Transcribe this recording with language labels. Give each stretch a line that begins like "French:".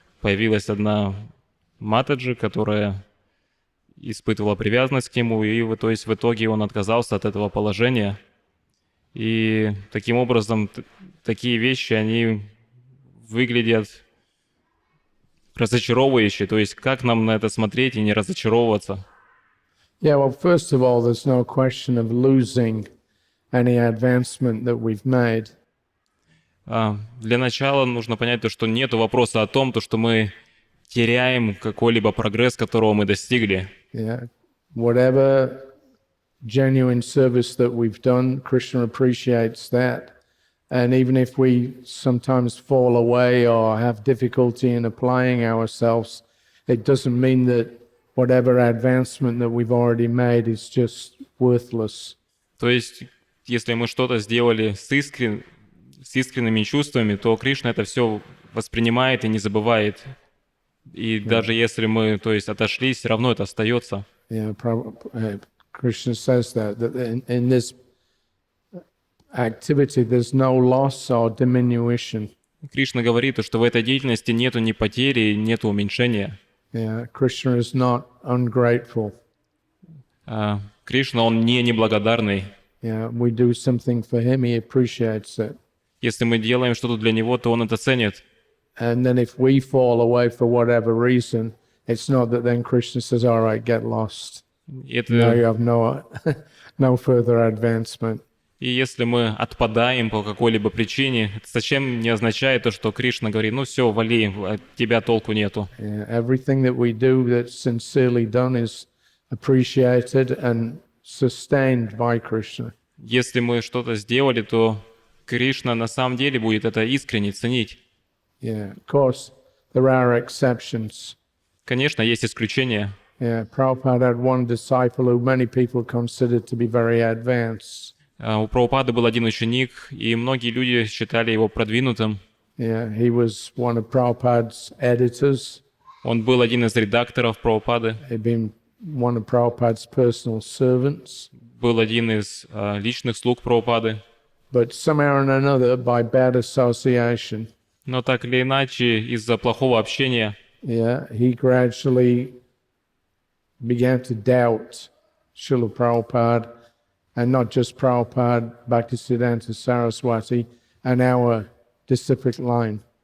Russian: Появилась одна матаджи, которая испытывала привязанность к нему, и в итоге он отказался от этого положения. И таким образом, такие вещи, они выглядят разочаровывающе. То есть, как нам на это смотреть и не разочаровываться?
English: Yeah, well, first of all, there's no question of losing any advancement that we've made.
Russian: Для начала нужно понять то, что нет вопроса о том, что мы теряем какой-либо прогресс, которого мы достигли.
English: Yeah. Whatever genuine service that we've done, Krishna appreciates that. And even if we sometimes fall away or have difficulty in applying ourselves, it doesn't mean that whatever advancement that we've already made is just worthless.
Russian: То есть, если мы что-то сделали с искренними чувствами, то Кришна это все воспринимает и не забывает. И даже если мы, то есть, отошли, все равно это остается.
English: Yeah, Krishna says that in this activity there's no loss or diminution.
Russian: Кришна говорит, что в этой деятельности нету ни потери, нету уменьшения.
English: Yeah, Krishna is not ungrateful.
Russian: Кришна, он не неблагодарный.
English: Yeah, we do something for him, he appreciates it.
Russian: Если мы делаем что-то для него, то он это ценит.
English: And then if we fall away for whatever reason, it's not that then Krishna says, all right, get lost. Now you have no further advancement.
Russian: И если мы отпадаем по какой-либо причине, это совсем не означает то, что Кришна говорит, ну все, вали, от тебя толку нету.
English: Yeah, everything that we do that's sincerely done is appreciated and sustained by Krishna.
Russian: Если мы что-то сделали, то Кришна на самом деле будет это искренне ценить.
English: Yeah, of course, there are exceptions.
Russian: Конечно, есть исключения.
English: Yeah, Prabhupada had one disciple who many people considered to be very advanced.
Russian: У Прабхупады был один ученик, и многие люди считали его продвинутым.
English: Yeah, he was one of Prabhupada's editors.
Russian: Он был один из редакторов Прабхупады.
English: He'd been one of Prabhupada's personal servants.
Russian: Был один из личных слуг Прабхупады.
English: But somehow or another, by bad association,
Russian: Но так или иначе, из-за плохого общения,
English: yeah, he gradually began to doubt Srila Prabhupada, and not just Prabhupada, Bhaktisiddhanta Saraswati, and our disciplic line.